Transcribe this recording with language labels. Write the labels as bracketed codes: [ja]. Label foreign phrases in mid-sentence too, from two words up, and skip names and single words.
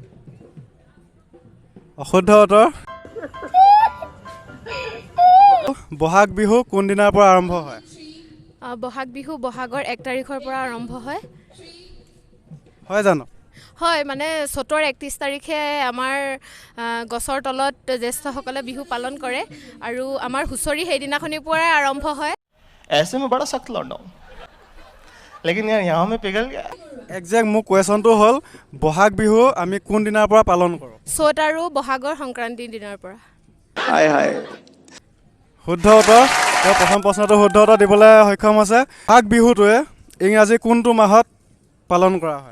[as] অশুদ্ধ উত্তৰ। বহাগ বিহু কোন দিনাৰ পৰা আৰম্ভ হয়? বহাগ বিহু বহাগৰ 1 তাৰিখৰ পৰা আৰম্ভ হয়। হয় জানো? হয়, মানে চ'তৰ 31 তাৰিখে আমাৰ গছৰ তলত জ্যেষ্ঠসকলে বিহু পালন কৰে আৰু আমাৰ হুঁচৰি সেইদিনাখনিৰ পৰাই আৰম্ভ হয়। [hi] ऐसे में बड़ा सख्त लौंडा हूं, लेकिन यार यहाँ में पिघल गया। [as] একজেক্ট মোৰ কুৱেশ্যনটো হ'ল বহাগ বিহু আমি কোন দিনাৰ পৰা পালন কৰোঁ? চ'ত আৰু বহাগৰ সংক্ৰান্তিৰ দিনাৰ পৰা। [hi] हाय हाय [as] শুদ্ধ উত্তৰ। তেওঁ প্ৰথম প্ৰশ্নটো শুদ্ধ উত্তৰ দিবলৈ সক্ষম হৈছে। বহাগ বিহুটোৱে ইংৰাজী কোনটো মাহত পালন কৰা হয়?